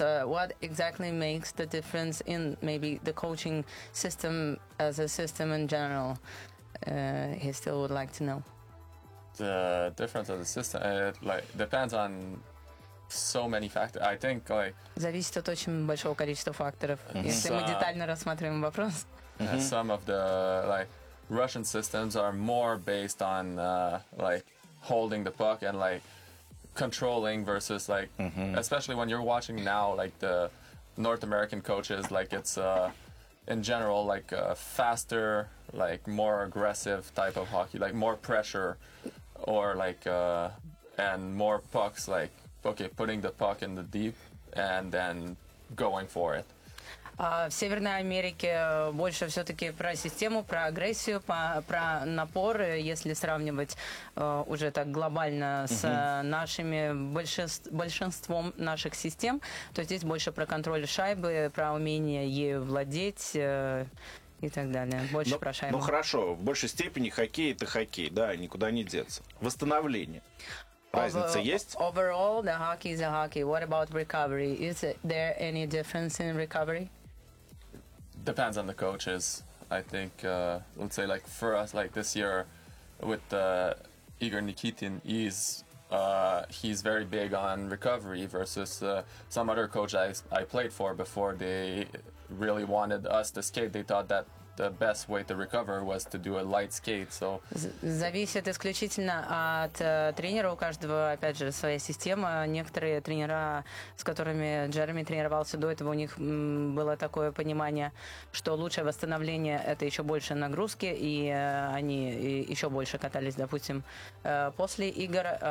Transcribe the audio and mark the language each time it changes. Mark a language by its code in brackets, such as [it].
[en] What exactly makes the difference in maybe the coaching system as a system in general? He still would like to know. The difference of the system, it like depends on so many factors. I think like. [ru] Зависит от очень большого количества факторов. Если мы детально рассматриваем вопрос. [en] Some of the like. Russian systems are more based on like holding the puck and like controlling versus like especially when you're watching now like the North American coaches, like it's in general like a faster, like more aggressive type of hockey, like more pressure or like and more pucks, like okay, putting the puck in the deep and then going for it. [ru] В Северной Америке больше все-таки про систему, про агрессию, про напор, если сравнивать уже так глобально с нашими большинством наших систем, то здесь больше про контроль шайбы, про умение ею владеть и так далее. Больше про шайбу. Ну хорошо, в большей степени хоккей — это хоккей, да, никуда не деться. Восстановление. Разница есть? [en] Overall, the hockey is a hockey. What about recovery? Is there any difference in recovery? Depends on the coaches. I think, let's say, like for us, like this year, with Igor Nikitin, he's very big on recovery versus some other coach I played for before. They really wanted us to skate. They thought that the best way to recover was to do a light skate. So [ru] зависит исключительно от тренера, у каждого, опять же, своя система. Некоторые тренера, с которыми Джереми тренировался до этого, у них было такое понимание, что лучшее восстановление — это еще больше нагрузки, и они еще больше катались, допустим, после игр.